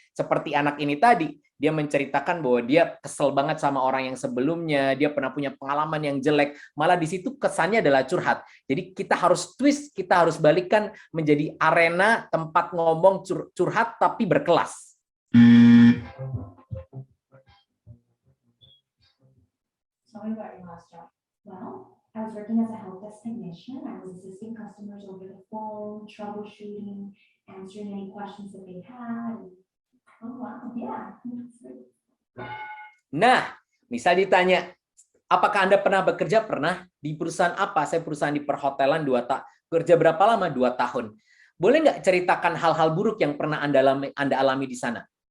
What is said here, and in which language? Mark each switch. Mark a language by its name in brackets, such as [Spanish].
[Indonesian] Seperti anak ini tadi, dia menceritakan bahwa dia kesel banget sama orang yang sebelumnya, dia pernah punya pengalaman yang jelek, malah di situ kesannya adalah curhat. Jadi kita harus twist, kita harus balikkan menjadi arena tempat ngomong curhat tapi berkelas. [English] Tell me about your last job. Well, I was working as a help desk technician. I was assisting customers over the phone, troubleshooting, answering any questions that they had. Oh, wow, yeah. [Indonesian] Nah, misal ditanya, apakah Anda pernah bekerja? Pernah. Di perusahaan apa? Saya perusahaan di perhotelan 2 tahun. Kerja berapa lama? 2 tahun. Boleh nggak ceritakan hal-hal buruk yang pernah Anda alami di sana?